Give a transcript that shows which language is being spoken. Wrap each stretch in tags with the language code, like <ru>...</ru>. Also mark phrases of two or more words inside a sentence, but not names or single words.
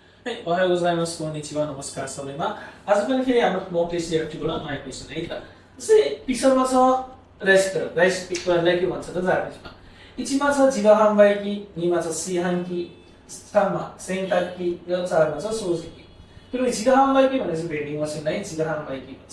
<ja>はい、おはようございます。</ja> <ne>こんにちは。नमस्कार सबैमा। आज पनि फेरि हाम्रो</ne> <en>mock test</en> <ne>एक्टिभबाट नयाँ क्वेसन है त। जस्तै पिक्चरमा छ राइस पिक्चरलाई के भन्छ त जापानिजमा इचीमा छ जिगाहानबाइकी, नीमा छ सिहानकी, साममा सेन्टाकी र चारमा छ सोजिकी। त्यो जिगाहानबाइकी भनेपछि</ne> <en>vending machineलाई</en> <ne>जिगाहानबाइकी भन्छ।</ne>